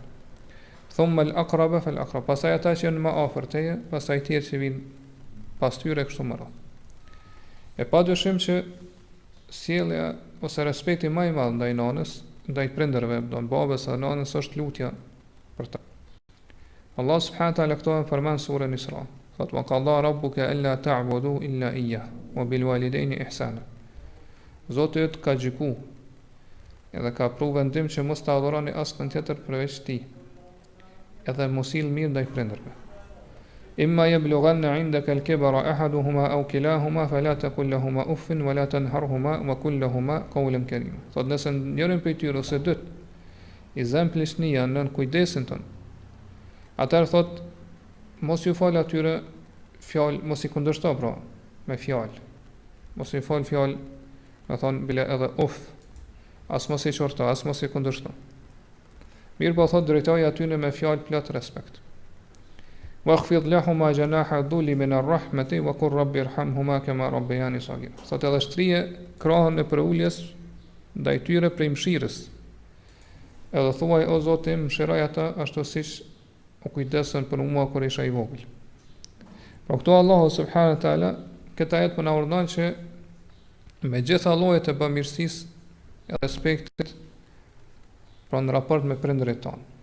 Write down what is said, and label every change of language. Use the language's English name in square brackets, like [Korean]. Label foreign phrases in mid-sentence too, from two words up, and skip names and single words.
[Arabic] ثم الأقرب فالأقرب, [Albanian] pasaj ata që janë më afër teje, pasaj tjerë që vinë pas tyre kështu më radh. E padyshim që sjellja ose respekti më i madh ndaj nanës, ndaj prindërve, ndaj babës dhe nanës është lutja për ta. [Arabic] الله سبحانه وتعالى [Albanian] këto përmend surën Isra. Thot: [Arabic] "وقضى ربك ألا تعبدوا إلا إياه وبالوالدين إحسانا." [Albanian] Zoti yt ka gjyku edhe ka pru vendim që mos ta adhuroni askën tjetër përveç tij, edhe mos sill mirë ndaj prindërve. [Arabic] إما يبلغن عندك الكبر أحدهما أو كلاهما فلا تقل لهما أف ولا تنهرهما وقل لهما قولا كريما. [Albanian] Thot nëse njërin prej tyre ose dyt i zën plishnia nën kujdesin ton, atëherë thot mos ju fal atyre fjalë, mos i kundërshto pra me fjalë. Mos i fal fjalë, do thon bile edhe uff, as mos i çorto, as mos i kundërshto. Mirë po thot drejtoja atyre me fjalë plot respekt. [Arabic] واخفض لهما جناح الذل من الرحمة وقل رب ارحمهما كما ربياني صغيرا. [Albanian] Sot edhe shtrije krahën e përuljes ndaj tyre prej mëshirës. Edhe thuaj o Zoti, mëshiroj ata ashtu siç u kujdesën për mua kur isha i vogël. Pra këtu [Arabic] الله سبحانه وتعالى [Albanian] këtë ajet po na urdhon që me gjitha llojet e bamirësisë e respektit pra në raport me prindërit tonë.